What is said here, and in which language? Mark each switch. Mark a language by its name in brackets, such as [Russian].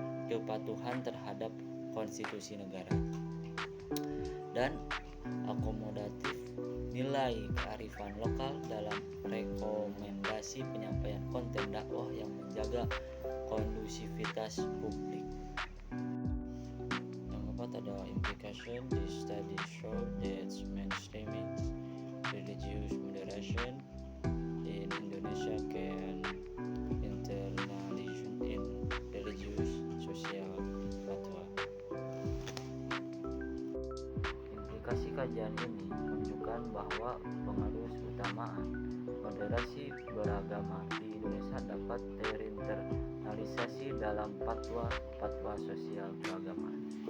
[Indonesian] kepatuhan terhadap konstitusi negara, dan akomodatif, nilai kearifan lokal dalam rekomendasi penyampaian konten dakwah yang menjaga kondusivitas publik. Yang keempat ada implication. [English] This study show that mainstreaming religious moderation in Indonesia can internalization in religious social fatwa. [Indonesian] Implikasi kajian ini menunjukkan bahwa pengaruh utama moderasi beragama di Indonesia dapat terinternalisasi dalam fatwa sosial keagamaan.